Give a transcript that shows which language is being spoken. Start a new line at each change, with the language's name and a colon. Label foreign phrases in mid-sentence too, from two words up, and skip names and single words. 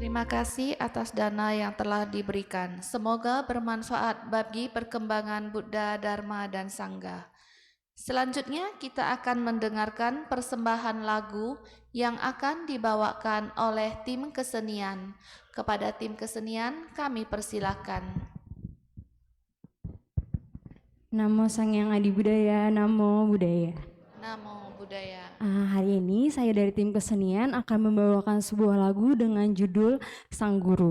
Indonesian: kasih atas dana yang telah diberikan. Semoga bermanfaat bagi perkembangan Buddha, Dharma, dan Sangha. Selanjutnya kita akan mendengarkan persembahan lagu yang akan dibawakan oleh tim kesenian. Kepada tim kesenian kami persilakan.
Pali: Namo Sang Hyang Adi Budaya, Namo Buddhaya. Namo Buddhaya.
Indonesian: Hari ini saya dari tim kesenian akan membawakan sebuah lagu dengan judul Sang Guru.